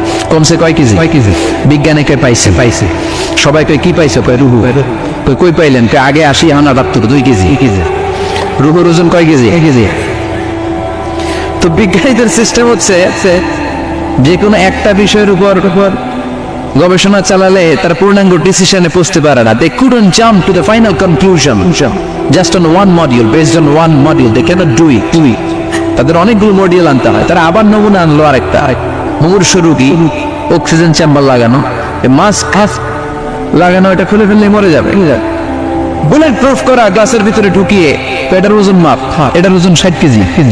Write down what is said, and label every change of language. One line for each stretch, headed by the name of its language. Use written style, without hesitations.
Bangla: কমছে কয় কেজি? বিজ্ঞানীকে পাইছে। সবাই কই কি পাইছে? কয় রুহু। কই পাইলেন? আগে 80, এখন 78, 2 কেজি। রুহুর ওজন কয় কেজি? তো বিজ্ঞানীদের সিস্টেম হচ্ছে যে কোনো একটা বিষয়ের উপর গবেষণা চালালে তার পূর্ণাঙ্গ ডিসিশনে পৌঁছতে পারে না।
English: They couldn't jump to the final conclusion just on one module, based on one module. They cannot do it.
Bangla: তাদের অনেকগুলো মডিউল আনতে হয়। তারা আবার নমুনা আনলো আরেকটা, মুমূর্ষ রোগী, অক্সিজেন চেম্বার লাগানো, মাস্ক লাগানো, এটা খুলে ফেললে মরে যাবে। বুলেট প্রুফ করা গ্লাসের ভিতরে ঢুকিয়ে এটার ওজন মাপ, এটার ওজন 60 কেজি।